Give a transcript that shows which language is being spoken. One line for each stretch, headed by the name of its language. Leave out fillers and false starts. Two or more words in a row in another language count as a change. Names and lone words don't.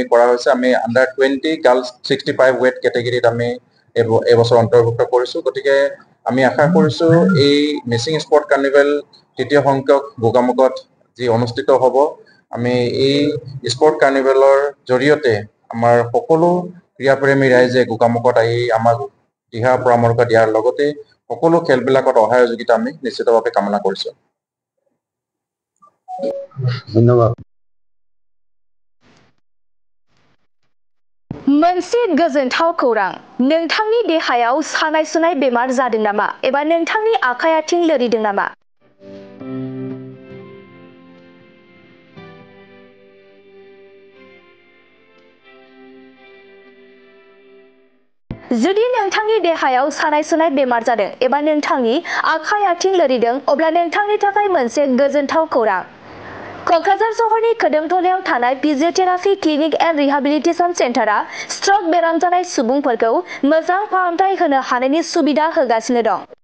Assamese: কৰা হৈছে আমি
English: under 20 girls 65 weight
Assamese: কেটেগৰীত আমি এই বছৰ অন্তৰ্ভুক্ত কৰিছোঁ গতিকে আমি আশা কৰিছোঁ এই মিচিং স্পৰ্ট কাৰ্নিভেল তৃতীয় সংখ্যক গোগামুখত যি অনুষ্ঠিত হ'ব আমি এই স্পৰ্ট কাৰ্নিভেলৰ জৰিয়তে আমাৰ সকলো ক্ৰীড়াপ্ৰেমী ৰাইজে গোগামুখত আহি আমাক দিহা পৰামৰ্শ দিয়াৰ লগতে সকলো খেলবিলাকত সহযোগিতা আমি নিশ্চিতভাৱে কামনা কৰিছোঁ ধন্যবাদ
Bodo: मोनसे गोजोनथाव खौरां नोंथांनि देहायाव सानाय सुनाय बेमार जादों नामा एबा नोंथांनि आखाइ आथिं लोरिदों नामा जुदि नोंथांनि देहायाव सानाय सुनाय बेमार जादों एबा नोंथांनि आखाइ आथिं लोरिदों अब्ला नोंथांनि थाखाय मोनसे गोजोनथाव खौरां क'क्राझार सहरनि खोदोमथलायाव थानाय
English: physiotherapy clinic and rehabilitation centre
Bodo: स्ट्रक बेराम जानाय सुबुंफोरखौ मोजां फाहामथाय होनो हानायनि सुबिदा होगासिनो दं